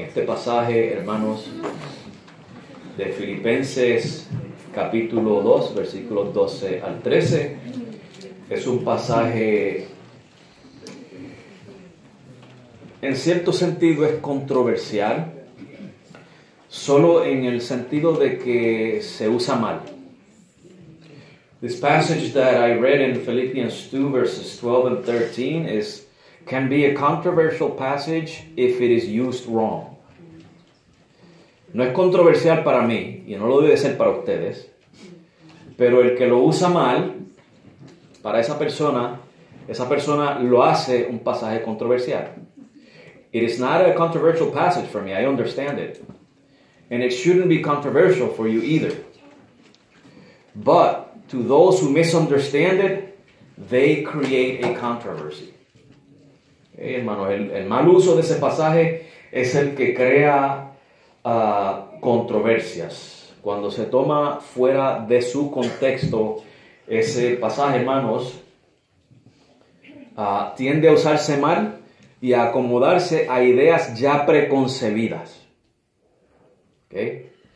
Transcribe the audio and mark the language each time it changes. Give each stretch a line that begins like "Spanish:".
Spanish: Este pasaje, hermanos, de Filipenses capítulo 2, versículos 12 al 13, es un pasaje, en cierto sentido, es controversial, solo en el sentido de que se usa mal.
English: This passage that I read in Philippians 2 verses 12 and 13 can be a controversial passage if it is used wrong.
Spanish: No es controversial para mí, y no lo debe ser para ustedes, pero el que lo usa mal, para esa persona lo hace un pasaje controversial.
English: It is not a controversial passage for me, I understand it. And it shouldn't be controversial for you either. But to those who misunderstand it, they create a controversy.
Spanish: Hermanos, el mal uso de ese pasaje es el que crea controversias. Cuando se toma fuera de su contexto ese pasaje, hermanos, tiende a usarse mal y a acomodarse a ideas ya preconcebidas. ¿Okay?